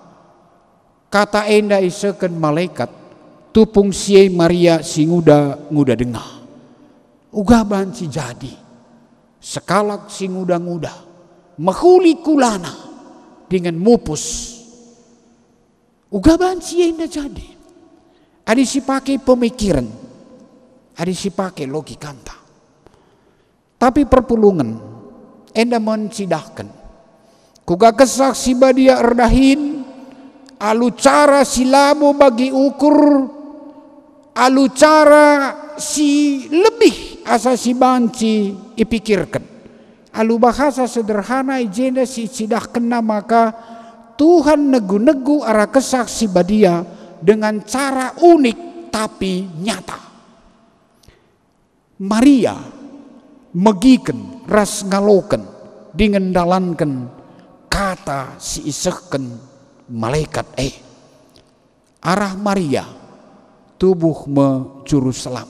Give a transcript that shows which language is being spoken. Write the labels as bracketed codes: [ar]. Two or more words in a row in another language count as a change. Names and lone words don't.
[btx] kata enda iseken malaikat tupung siye Maria si nguda dengar uga banci jadi sekalak si nguda mahuli kulana dengan mupus uga banci enda jadi adi si pakai pemikiran adi si pakai logikanta tapi perpulungan enda mencidahkan kuga kesaksi badia erdahin alu cara silabo bagi ukur alu cara si lebih asa si banci ipikirkan alu bahasa sederhana ijenda si cidah kena maka Tuhan negu-negu arah kesaksi badia [id] dengan cara unik tapi nyata. [btx] Maria megiken ras ngaloken dengan dalankan kata si isehken malaikat arah Maria tubuh juru selamat.